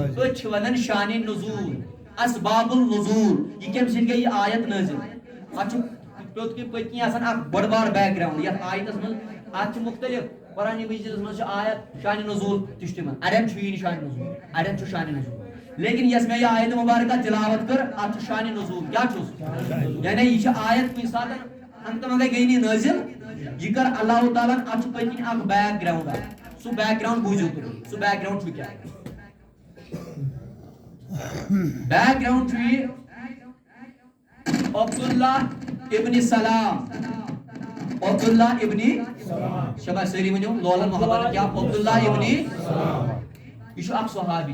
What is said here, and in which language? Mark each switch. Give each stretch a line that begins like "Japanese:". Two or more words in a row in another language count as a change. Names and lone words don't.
Kashmiri: أتھۍ چھِ ونان شانہِ نزوٗل,
Arabic: اسباب النزوٗل.
Kashmiri: یہِ کمہِ سۭتۍ گٔے یہِ آیت نٲزِل. اتھ چھُ پوٚت کِنۍ پٔتۍ کِنۍ آسان اکھ بٔڑ بار بیک گراؤنڈ یتھ آیتس منٛز. اتھ چھِ مختلف قرآن مجیدس منٛز چھِ آیت شانہِ نزوٗل تہِ چھُ تِمن, اڑٮ۪ن چھُ یی نہٕ شانہِ نزوٗل, اڑٮ۪ن چھُ شانہِ نزوٗل. لیکن یس میں یہ آیت مبارکہ تلاوت کر اتھ چھُ شانہِ نزوٗل. کیٛاہ چھُس یعنی یہ چھِ آیت کُنہِ ساتہٕ ہنگتہٕ منگے گٔے نہٕ نٲزِل, یہ کر اللہ تعالیٰ اتھ چھُ پٔتۍ کِنۍ اکھ بیک گراؤنڈ اکھ. سُہ بیک گراؤنڈ بوٗزِو تُہۍ, سُہ بیک گراؤنڈ چھُ کیٛاہ. بیک گراؤنڈ چھُ یہِ عبداللہ ابن سلام, عبداللہ ابن شباش سٲری ؤنِو لولن محبت کیٛاہ, عبداللہ ابن یہِ چھُ اکھ صحابی.